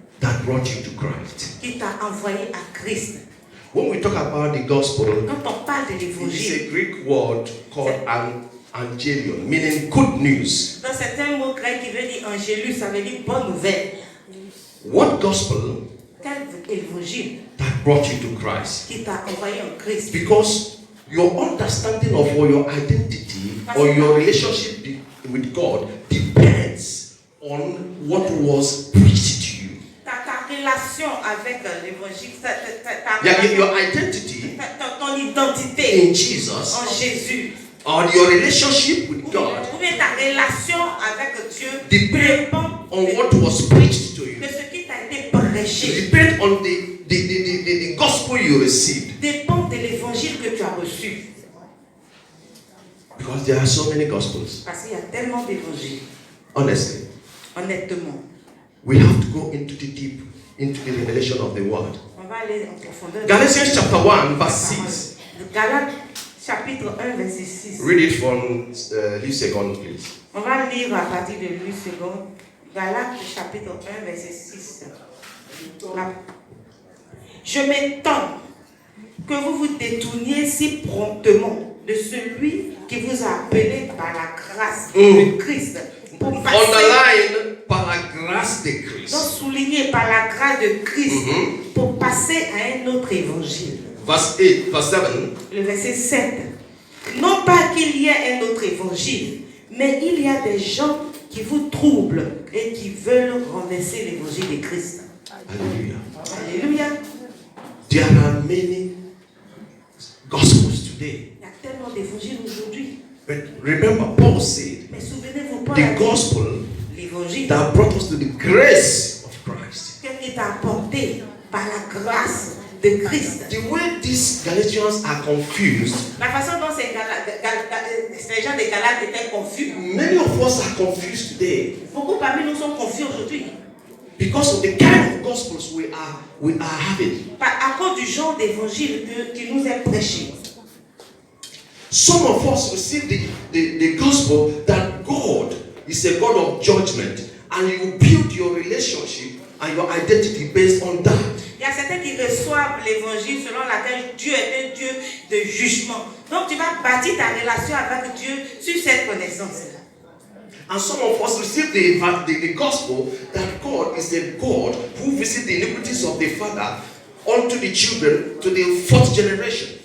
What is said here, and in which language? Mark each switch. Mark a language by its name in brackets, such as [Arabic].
[English] that brought you to Christ. [French] qui t'a envoyé à Christ. [English] When we talk about the gospel, [French] Quand on parle de [English] it is [French] l'évangile, [English] a Greek word called angelion, meaning good news. [French] dans certains mots grecs qui veut dire angélus, ça veut dire bonne nouvelle. [English] What gospel [French] Quel évangile [English] that brought you to Christ? [French] qui t'a envoyé en Christ? [English] Because your understanding of your identity or your relationship with God depends on what was preached to you. [French] Ta relation avec l'évangile, [English] Your identity [French] ton identité [English] in Jesus [French] en Jésus, [English] or your relationship with [French] ou [English] God [French] bien ta relation avec Dieu [English] depend [French] dépend [English] on what was preached to you. [French] de ce qui t'a été prêché, [English] Depend on the gospel you received. [French] dépend de l'évangile que tu as reçu. [English] Because there are so many gospels. [French] Parce qu'il y a tellement d'évangiles, [English] Honestly, [French] honnêtement. [English] we have to go into the deep, into the revelation of the word. [French] On va aller en profondeur. [English] Galatians chapter 1, verse 6. [French] Galates chapitre 1, verset 6. [English] Read it from Luke second, please. [French] On va lire à partir de Louis II. Galates chapitre 1, verset 6. Je m'étonne que vous vous détourniez si promptement de celui qui vous a appelé par la grâce de Christ. Pour passer, Underline par la grâce de donc Christ. souligné par la grâce de Christ, pour passer à un autre évangile. [English] Verse 8, verse 7. [French] Le verset 7. Non pas qu'il y ait un autre évangile, mais il y a des gens qui vous troublent et qui veulent renverser l'évangile de Christ. [English] Hallelujah. [French] Alléluia. [English] There are many gospels today. [French] Il y a tellement d'évangiles aujourd'hui. [English] But remember, Paul said, [French] Mais souvenez-vous, Paul a [English] the [French] dit, [English] gospel [French] l'évangile [English] that brought us to the grace of Christ. [French] qui t'a apporté par la grâce de Christ. [English] The way these Galatians are confused, [French] La façon dont ces gens des Galates étaient confus. [English] many of us are confused today [French] Beaucoup parmi nous sont confus aujourd'hui. [English] because of the kind of gospels we are having. [French] À cause du genre d'évangile qui nous est prêché. [English] Some of us receive the gospel that God is a God of judgment, and you build your relationship and your identity based on that. [French] Il y a certains qui reçoivent l'évangile selon laquelle Dieu est un Dieu de jugement. Donc tu vas bâtir ta relation avec Dieu sur cette connaissance-là. [English] And some of us receive the gospel that God is a God who visits the iniquities of the father unto the children to the fourth generation.